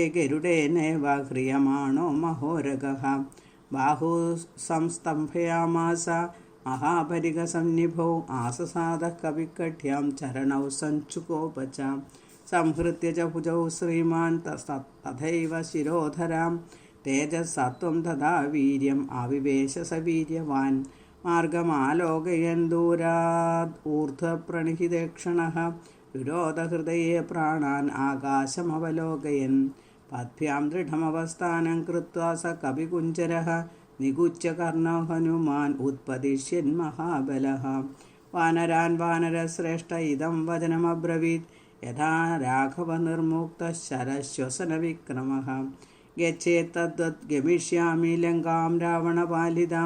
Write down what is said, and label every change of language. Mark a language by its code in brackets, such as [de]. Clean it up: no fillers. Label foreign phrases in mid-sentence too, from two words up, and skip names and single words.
[sa] गरुडेनैव ह्रियमाणो महोरगः बाहु संस्तम्भयामास महापरिगसन्निभौ आससादः कविकट्यां चरणौ सञ्चुकोपच संहृत्य च भुजौ श्रीमान् तथैव शिरोधरां तेजसत्त्वं तथा वीर्यम् आविवेश स वीर्यवान् मार्गमालोकयन् दूराद् ऊर्ध्वप्रणिहितेक्षणः വിരോധഹൃദയെ പ്രാണാൻ ആകാശമവലോകയൻ പദ്ഭ്യാം ദൃഢമവസ്ഥാനം കൃത്വാ സ കവികുഞ്ചരഃ നികുച്യ കർണോ ഹനുമാൻ ഉത്പതിഷ്യൻ മഹാബലഃ വാനരാൻ വാനരശ്രേഷ്ഠ ഇതം വചനമബ്രവീത് യഥാ രാഘവ നിർമുക്ത ശരശ്വസന വിക്രമഃ ഗച്ഛേത്തദ്വത് ഗമിഷ്യാമി ലങ്കാം രാവണപാലിതാം